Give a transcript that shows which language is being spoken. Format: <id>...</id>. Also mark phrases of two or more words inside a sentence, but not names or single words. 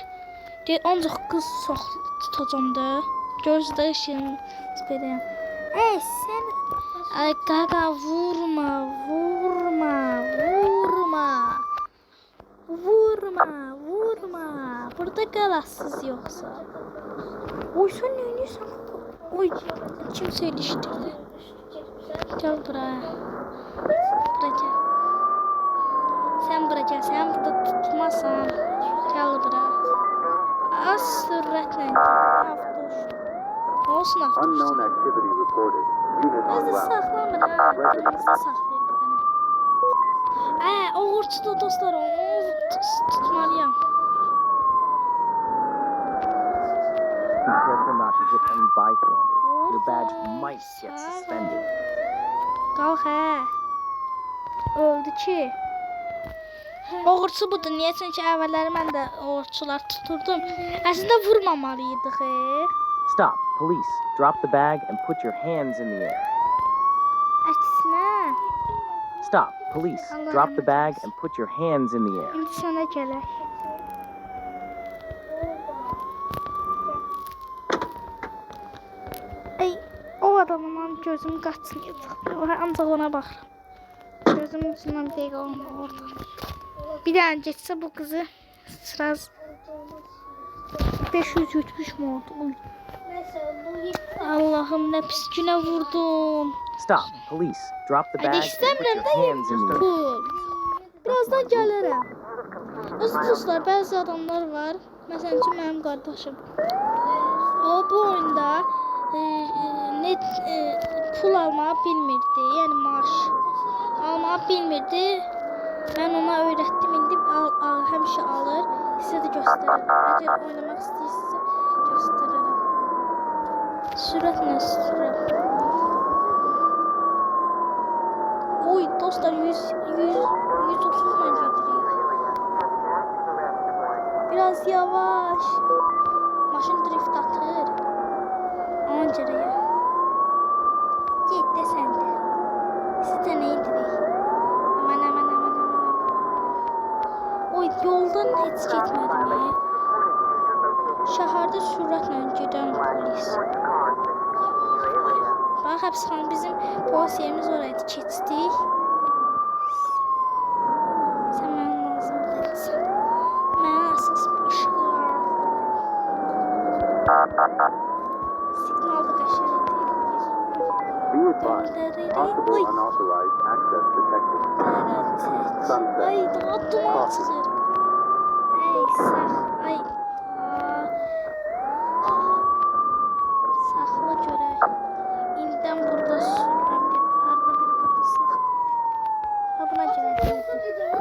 <az>Ancaq qız tutacam da. Gözdə işin belə. Ey sən. Ay qaqa, vurma. Burada qalasız yoxsa. Oy, sən nə edirsən? Oy, kim söylüşdürdü?</az> <tr>Gel buraya. Buraya gel. Sen buraya gel. Sen burada tutmasan. Gel buraya. Az sürətle gel.</tr> <az>Olsun avtoşdu. Özü saxlamır ha. Özü saxlayır bir dənə. Oğurçudur dostlar. Onu tutmalıyam.</az> <en>Your badge might get suspended.</en> <az>Qalx hə. Öldü ki. Oğurçu budur. Niyə? Çünki əvvəlləri mən də oğurçular tuturdum. Əslində vurmamalıydık.</az> <en>Stop, police. Drop the bag and put your hands in the air.</en> <az>Əksinə.</az> <en>Stop, police. Drop the bag and put your hands in the air.</en> <az>İndi sənə gələk. O adamın gözüm qaçmayacaq. Ancaq ona baxıram. Gözüm ucundan bir dəqiqə olmur orada. Bir dənə geçsə bu qızı sıraz 570 mi oldu? Allah'ım, nə pis günə vurdum.</az> <en>Stop, police. Drop the bag and put</en> <az>İstəmirəm</az> <en>your</en> <az>də</az> <en>hands in the air.</en> <az>pul. Birazdan gəlirəm. Özü dostlar, bəzi adamlar var. Məsələn ki, mənim qardaşım. O bu oyunda pul almağı bilmirdi. Yəni maaş almağı bilmirdi. Mən ona öyrətdim. İndi həmişə alır. Sizə də göstərirəm. Əgər oynamaq istəyirsinizsə göstərirəm. Sürətlə sürəm. Oy dostlar, 130'la gedirik. Biraz yavaş. Maşın drift atır. Ancaraya.</az> <tr>Git de sen de. Siz de ne indirik?</tr> <az>Aman. Oy, yoldan heç getmədim ya. Şəhərdə sürətlə gedən polis. Bax, həbsxana bizim polis yerimiz oraydı. Keçdik. Sən mənə lazım deyilsən. Mənə əsas boşa. Signal da qəşəngdir.</az> <en>Be advised, possible unauthorized access detected.</en> <az>Ay, daha duman çıxır. Ey, sax, ay. Saxla görək. İldən burada sürürəm. Arada bir burada sax. Ha, buna gələk.</az>